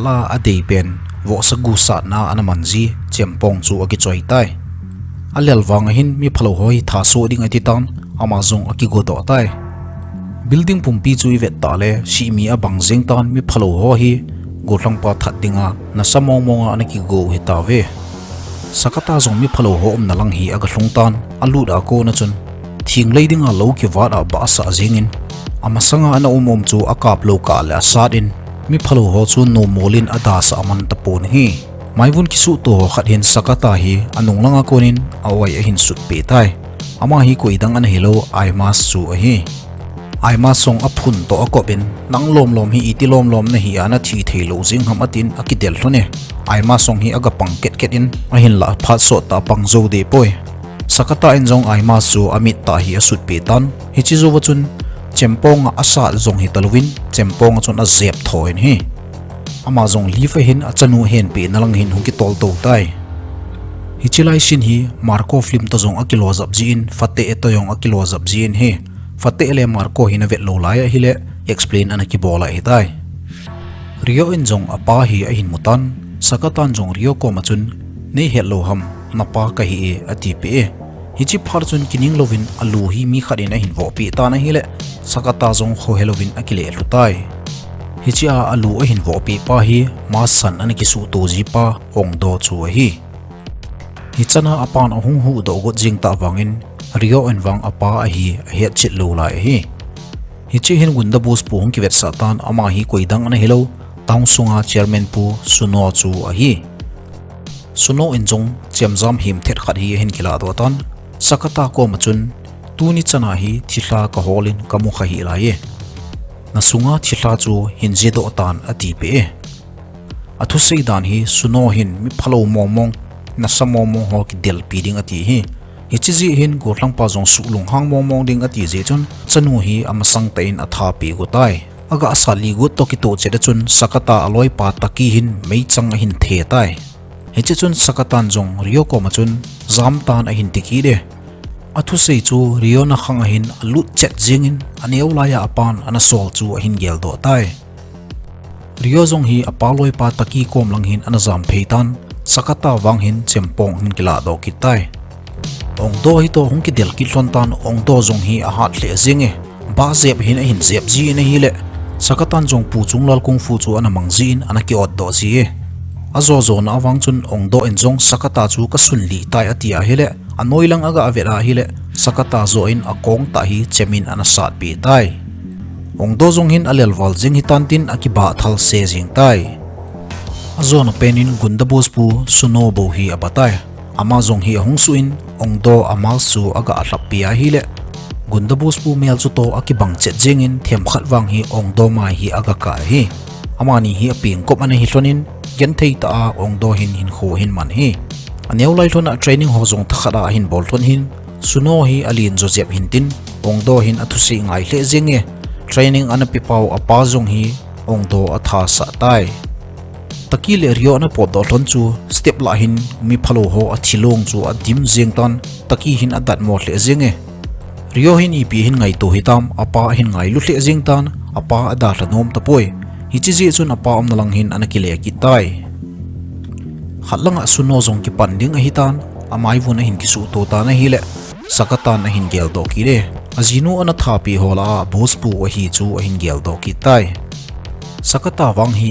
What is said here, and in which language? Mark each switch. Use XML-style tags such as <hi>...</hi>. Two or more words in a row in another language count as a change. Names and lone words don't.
<tcz>la adei pen wo sagu sa na anamanji chempong chu aki choi tai alel wang hin mi phalo hoi tha so ding ati tan ama jong aki go do tai building pumpi chu ivet ta le si mi abang jeng tan mi phalo ho hi gothlang pa that dinga na samong monga anaki go hetawe sakata zong mi phalo ho om nalang hi aga hlung tan alu da ko na chun thing leidinga lo ki wada ba sa jingin ama sanga ana umom chu akap lo ka la sadin mi phalo ho chu no molin ada sa aman tapon hi maivun ki su to khat hin sakata hi anung langa konin awai a hin sut pe tai ama hi ko idang an hello ai mas chu a hi aima song aphun to akobin nang lom hi iti lom na hi ana thi theilo jing ham atin akidel hlone aima song hi aga pangket ket in ahin la phat so ta pangzo de poi sakata en jong aima su amit ta hi asut pe tan hi chi zo wachun chempong asa jong hi talwin chempong chon a zep thoin hi ama jong lifa hin achanu hen pe nalang hin hunki tol to tai hi chilai sin hi marco film to jong akilo zap ji in fate eto yong akilo zap ji in he fate ele marco hina vet lo lai hi le explain ana ki bola hi tai rio in jong apa hi a hin mutan sakatan jong rio ko machun nei hello ham napa ka hi e ati pe hi chi phar chun kining lovin alu hi mi kharin a hin vo pi ta na hi le sakata jong ho helovin akile lutai hi chi a alu a hin vo pi pa hi ma san an ki su to ji pa ong do chu hi hi chana apan ahung hu do go jing ta wangin rio en wang apa a hi a het chit lo lai hi hi chi hin gunda bus pu hong ki vet satan ama hi koidang an hello taung sunga chairman pu suno chu a hi suno in jong chemjam him thet khat hi hin kila do tan sakata ko machun tuni chana hi thila ka holin kamu kha hi lai na sunga thila chu hin je do tan ati pe athu sei dan hi suno hin mi phalo mong na samo mo ho ki del piding ati hi hichi hin gothlang pa jong sulung hang mong ding ati je chun chanu hi amasang tain atha pe go tai aga asali gut to ki to che da chun sakata aloi pa taki hin mei chang a hin the tai he che chun sakatan jong rio ko ma chun zam tan a hin tiki de athu sei chu rio na khang a hin alut chet jingin aneu la ya apan ana sol chu a hin gel do tai rio jong hi apaloi pa taki kom lang hin ana zam pheitan sakata wang hin chempong hin kila do ki tai ong do hi to hong ki del ki hlon tan ong do jong hi a hat le zinge ba zep hin a hin zep ji na hi le sakatan jong pu chung lal kung fu chu ana mangjin ana ki od do ji azo zo na awang chun ong do en jong sakata chu ka sun li tai atia hele anoi lang aga avera hi le sakata zo in akong ta hi chemin ana sat pi tai ong do jong hin alel wal jing hi tan tin akiba thal se jing tai azo na penin gundabus pu suno bo hi abatai ama jong hi hong suin ong do amal su aga atlap pi hi le gundabus pu mel chu to akibang chet jingin them khat wang hi ong do mai hi aga ka hi amani hi aping kop ana hi hlonin gen thei ta ong do hin hin kho hin man hi aneu lai hlona training ho jong thakara hin bol thon hin suno hi alin joseph hin tin ong do hin athu se ngai hle jinge training ana pipau apa jong hi ong do atha sa tai takile rio na pod do hlon chu step la hin mi phalo ho athilong chu adim jeng tan taki hin adat mo hle jinge rio hin ipi hin ngai to hitam apa hin ngai lu hle jing tan apa ada hlonom tapoi hi chi ji chun apa om nalang hin anakile ki tai khatlanga suno jong ki panding a hitan amai vuna hin ki su to ta na hi le sakatan a hin gel do ki re Ajinu ana thapi hola bospu a hi chu a hin gel do ki tai sakata wang hi</tcz>